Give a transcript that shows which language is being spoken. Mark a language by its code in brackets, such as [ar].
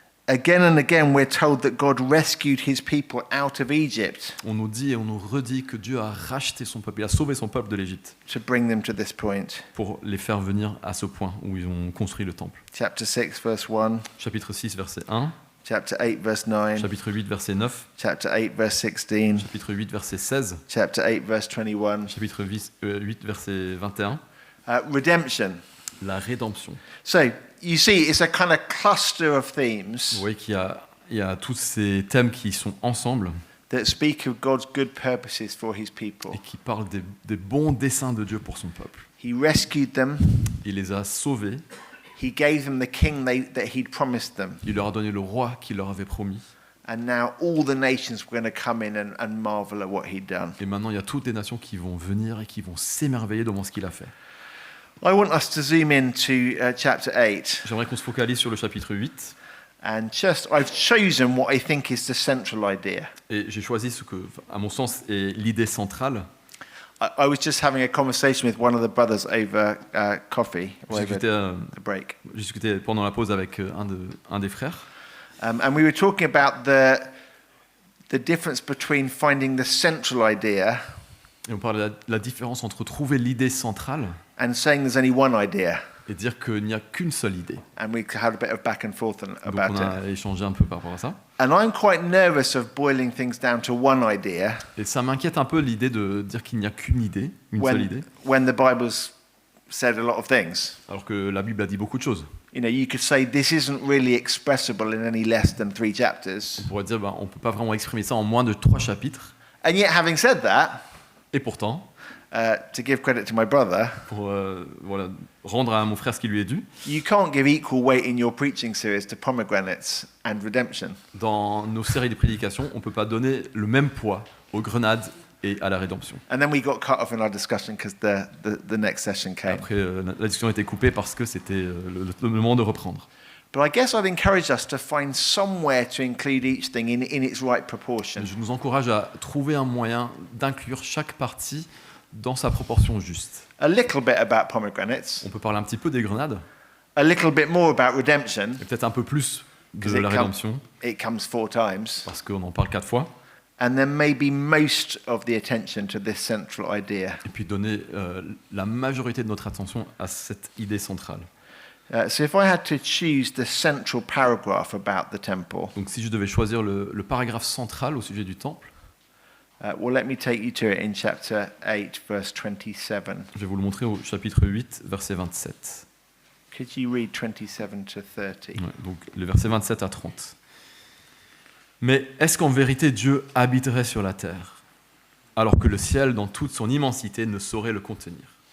[en] Again and again, we're told that God rescued his people out of Egypt [fr] On nous dit et on nous redit que Dieu a racheté son peuple, il a sauvé son peuple de l'Égypte [en] to bring them to this point. [fr] pour les faire venir à ce point où ils ont construit le temple. [en] Chapter 6, verse 1, [fr] Chapitre 6, verset 1, [en] chapter 8, verse 9, [fr] chapitre 8, verset 9, [en] chapter 8, verse 16, [fr] chapitre 8, verset 16, [en] chapter 8, verse 21. [fr] chapitre 8, verset 21. [en] Redemption. [fr] La rédemption. [en] So, you see, it's a kind of cluster of [fr] Vous [en] themes [fr] voyez qu'il y a tous ces thèmes qui sont ensemble [en] that speak of God's good purposes for his people. [fr] et qui parlent des bons desseins de Dieu pour son peuple. [en] He rescued them. [fr] Il les a sauvés, [en] He gave them the king that he'd promised them. [fr] il leur a donné le roi qu'il leur avait promis. [en] And now all the nations were going to come in and marvel at what he'd done. [fr] Et maintenant, il y a toutes les nations qui vont venir et qui vont s'émerveiller devant ce qu'il a fait. [en] I want us to zoom in to chapter 8. [fr] J'aimerais qu'on se focalise sur le chapitre 8. [en] And just, I've chosen what I think is the central idea. [fr] Et j'ai choisi ce que, à mon sens, est l'idée centrale. [en] I was just having a conversation with one of the brothers over coffee, or over the break. [fr] J'ai discuté pendant la pause avec un des frères. [en] And we were talking about the difference between finding the central idea [fr] Et on parle de la différence entre trouver l'idée centrale [en] and saying there's only one idea. [fr] et dire qu'il n'y a qu'une seule idée. [en] And we had a bit of back and forth [fr] Donc [en] about [fr] on [en] it. [fr] a échangé un peu par rapport à ça. [en] And I'm quite nervous of boiling things down to one idea [fr] Et ça m'inquiète un peu l'idée de dire qu'il n'y a qu'une idée, une seule idée, [en] when the Bible's said a lot of things. [fr] alors que la Bible a dit beaucoup de choses. [en] You know, you could say this isn't really expressible in any less than 3 chapters. [fr] On pourrait dire on ne peut pas vraiment exprimer ça en moins de 3 chapitres. [en] And yet, having said that, [fr] Et pourtant, [en] to give credit to my brother, [fr] pour rendre à mon frère ce qui lui est dû, [en] you can't give equal weight in your preaching series to pomegranates and redemption. [fr] dans nos séries de prédications, on ne peut pas donner le même poids aux grenades et à la rédemption. [en] And then we got cut off in our discussion because the next session came. [fr] Après, la discussion a été coupée parce que c'était le moment de reprendre. [en] But I guess I've encouraged us to find somewhere to include each thing in its right proportion. [fr] Je nous encourage à trouver un moyen d'inclure chaque partie dans sa proportion juste. [en] A little bit about pomegranates, [fr] On peut parler un petit peu des grenades, [en] a little bit more about redemption, [fr] et peut-être un peu plus de [en] because [fr] la rédemption, [en] it comes 4 times, [fr] parce qu'on en parle 4 fois, [en] and then maybe most of the attention to this central idea. [fr] et puis donner la majorité de notre attention à cette idée centrale. [en] So if I had to choose the central paragraph about the temple, [fr] Donc si je devais choisir le paragraphe central au sujet du temple, [en] well, let me take you to it in chapter 8, verse 27. [fr] je vais vous le montrer au chapitre 8, verset 27. [en] Could you read 27 to 30? [fr] Ouais, donc les versets 27 à 30. Mais est-ce qu'en vérité Dieu habiterait sur la terre, alors que le ciel, dans toute son immensité, ne saurait le contenir?